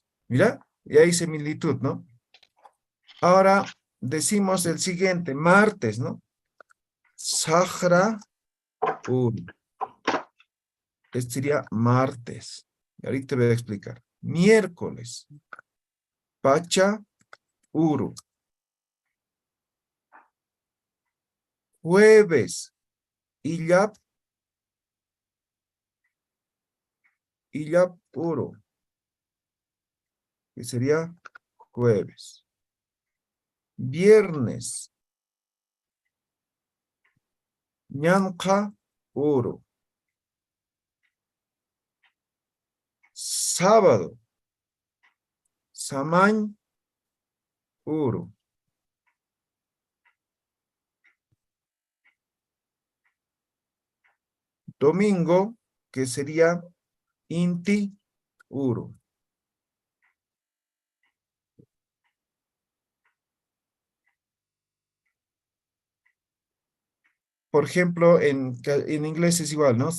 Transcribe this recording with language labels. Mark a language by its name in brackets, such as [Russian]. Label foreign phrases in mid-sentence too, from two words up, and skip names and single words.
[Spanish] Mira, y hay similitud, ¿no? Ahora decimos el siguiente, martes, ¿no? [Aymara] Sahra Uru. [Spanish] Este sería martes. Y ahorita te voy a explicar. Miércoles. [Aymara] Pacha Uru. [Spanish] Jueves. [Aymara] Illap Uru. [Spanish] Que sería jueves. Viernes. [Aymara] Ñanqa Uru. [Spanish] Sábado. [Aymara] Samañ Uru. [Spanish] Domingo, que sería [Aymara] Inti Uru. [Spanish] Por ejemplo, en inglés es igual, ¿no?